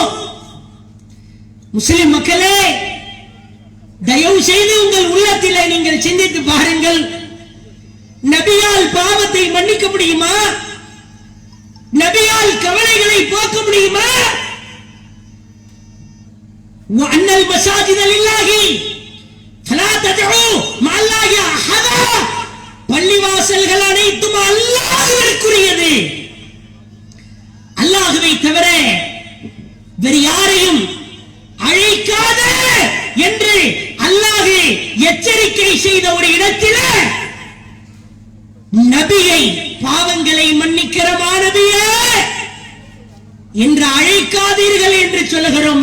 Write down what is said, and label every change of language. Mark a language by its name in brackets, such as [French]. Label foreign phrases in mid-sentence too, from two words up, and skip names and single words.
[Tamil] முஸ்லிம் மக்களே, தயவு செய்து உங்கள் உள்ளத்திலே நீங்கள் சிந்தித்து பாருங்கள். நபியால் பாவத்தை மன்னிக்க முடியுமா? நபியால் கவலைகளை போக்க முடியுமா? [Arabic] وأن المساجد لله فلا تدعوا مع الله أحدا [Tamil] பள்ளிவாசல்கள் அனைத்தும் அல்லாஹ்விற்குரியது. அல்லாஹ்வை தவிர வேறு யாரையும் அழைக்காத என்று அல்லாஹ் எச்சரிக்கை செய்த ஒரு இடத்தில் நபியை பாவங்களை மன்னிக்கிற நபியே என்று அழைக்காதீர்கள் என்று சொல்லுகிறோம்.